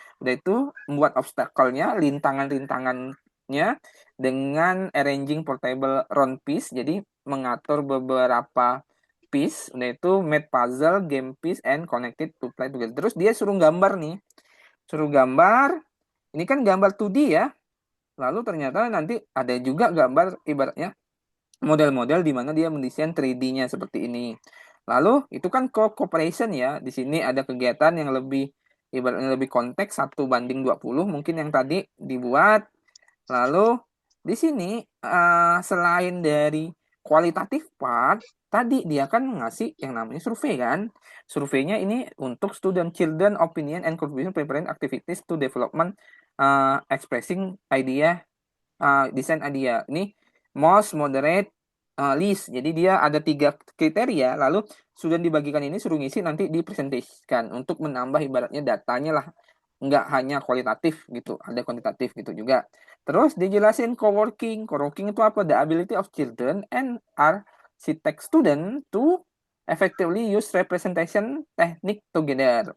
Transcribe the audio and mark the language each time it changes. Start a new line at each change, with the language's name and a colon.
Indonesian: Udah itu membuat obstacle-nya, rintangan-rintangannya dengan
English: arranging portable round piece.
Indonesian: Jadi mengatur beberapa piece. Udah itu
English: made puzzle, game piece, and connected to play together.
Indonesian: Terus dia suruh gambar nih. Suruh gambar. Ini kan gambar 2D ya. Lalu ternyata nanti ada juga gambar ibaratnya model-model di mana dia mendesain 3D-nya seperti ini. Lalu itu kan cooperation ya. Di sini ada kegiatan yang lebih ibaratnya lebih konteks 1:20 mungkin yang tadi dibuat. Lalu di sini selain dari kualitatif part, tadi dia kan ngasih yang namanya survei kan. Surveinya ini untuk
English: student children opinion and contribution preparing activities to development expressing idea desain idea.
Indonesian: Ini
English: most moderate least.
Indonesian: Jadi dia ada 3 kriteria. Lalu sudah dibagikan ini suruh ngisi nanti dipresentasikan untuk menambah ibaratnya datanya lah. Nggak hanya kualitatif gitu, ada kuantitatif gitu juga. Terus dijelasin co-working. Co-working itu apa?
English: The ability of children and architect student to effectively use representation technique together.